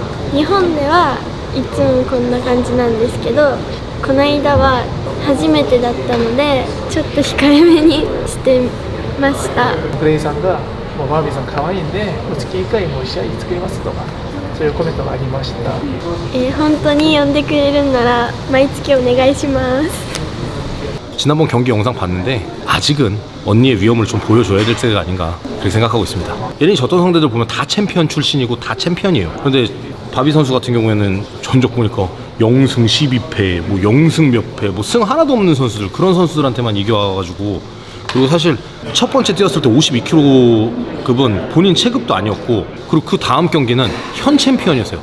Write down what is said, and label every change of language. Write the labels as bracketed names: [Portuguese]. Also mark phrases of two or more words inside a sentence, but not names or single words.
[Japanese] 日本ではいつもこんな感じなんですけど、この間は初めてだったのでちょっと控えめにしてました。グレイさんがもうバービーさん可愛いんで月1回もう試合作りますとかそういうコメントがありました。本当に呼んでくれるんなら毎月お願いします。 [Korean] 지난번 경기 영상 봤는데 아직은 언니의 위험을 좀 보여줘야 될 때가 아닌가 그렇게 생각하고 있습니다. 예전에 졌던 상대들 보면 다 챔피언 출신이고 다 챔피언이에요. 그런데 바비 선수 같은 경우에는 전적 보니까 0승 12패, 뭐 0승 몇 패, 뭐 승 하나도 없는 선수들, 그런 선수들한테만 이겨와가지고 그리고 사실 첫 번째 뛰었을 때 52kg급은 본인 체급도 아니었고, 그리고 그 다음 경기는 현 챔피언이었어요.